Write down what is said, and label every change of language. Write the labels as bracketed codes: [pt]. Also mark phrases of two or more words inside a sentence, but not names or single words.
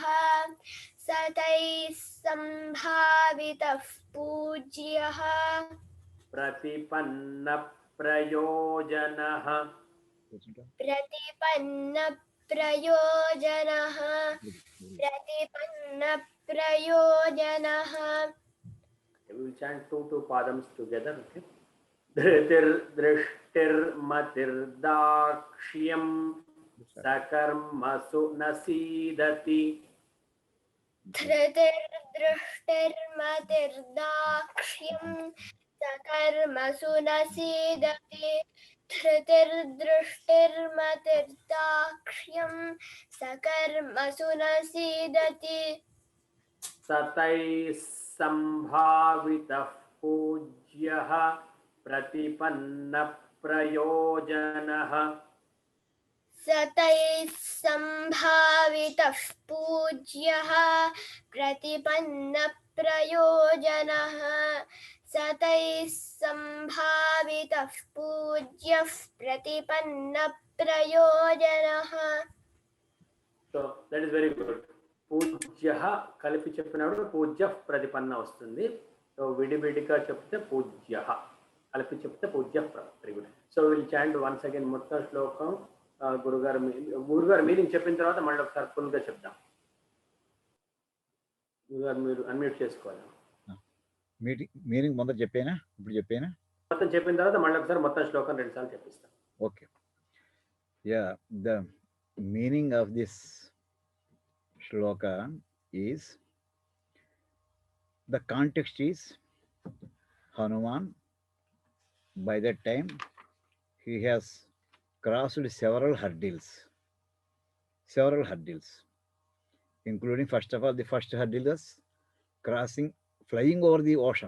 [sa] सतां सम्भावितः पूज्यः. प्रतिपन्न प्रयोजनः. प्रतिपन्न प्रयोजनः. प्रतिपन्न प्रयोजनः. [en] We will chant 2 padams together. Okay. [sa] धृतिर् दृष्टिर् मतिर् दाक्ष्यम्. सकर्मसु नसीदति. धृतिर् दृष्टिर् मतिर् दाक्ष्यम्. सकर्मसु नसीदति. धृतिर् दृष्टिर् मतिर् दाक्ष्यम्. सकर्मसु नसीदति. सतां सम्भावितः पूज्यः. प्रतिपन्न प्रयोजनः. सतां सम्भावितः पूज्यः. प्रतिपन्न प्रयोजनः. सतां सम्भावितः पूज्यः. प्रतिपन्न प्रयोजनः. [en] So that is very good. [te] Pujyaha కలిపి చెప్పినప్పుడు పూజ్య ప్రతిపన్న వస్తుంది. సో విడివిడిగా చెప్తే పూజ్యః, కలిపి చెప్తే పూజ్య. [en] very good. so will chant once again [te] మొత్తం శ్లోకం. గురుగారు మీనింగ్ చెప్పిన తర్వాత మళ్ళీ ఒకసారి ఫుల్గా చెప్దాం. గురుగారు మీరు అన్మ్యూట్ చేసుకోవాలి. మీనింగ్ ముందర చెప్పేనా, ఇప్పుడు చెప్పేనా? మొత్తం చెప్పిన తర్వాత మళ్ళీ ఒకసారి మొత్తం శ్లోకం 2 సార్లు చెప్పిస్తాం. [en] okay. ya, the meaning of this shloka is The context is Hanuman. By that time, he has crossed several hurdles, including, first of all, the first hurdle was flying over the ocean.